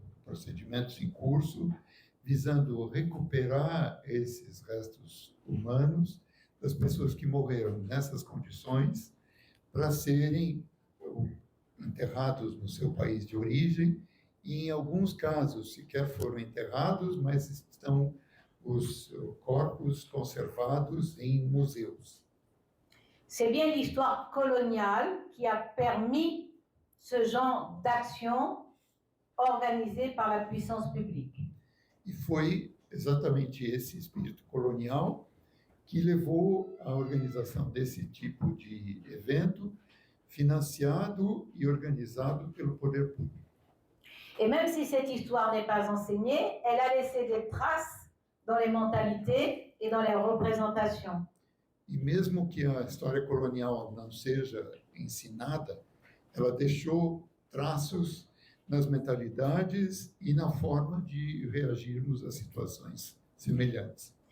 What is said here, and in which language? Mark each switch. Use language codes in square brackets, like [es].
[pt] procedimentos em curso, visando recuperar esses restos humanos das pessoas que morreram nessas condições, para serem enterrados no seu país de origem, e em alguns casos sequer foram enterrados, mas estão os corpos conservados em museus. [fr] C'est bien l'histoire coloniale qui a permis ce genre d'action organisée par la puissance publique. [pt] E foi exatamente esse espírito colonial que levou à organização desse tipo de evento, financiado e organizado pelo poder público. [fr] Et même si cette histoire n'est pas enseignée, elle a laissé des traces dans les mentalités et dans les représentations. [pt] E mesmo que a história colonial não seja ensinada, ela deixou traços nas mentalidades e na forma de reagirmos a situações semelhantes.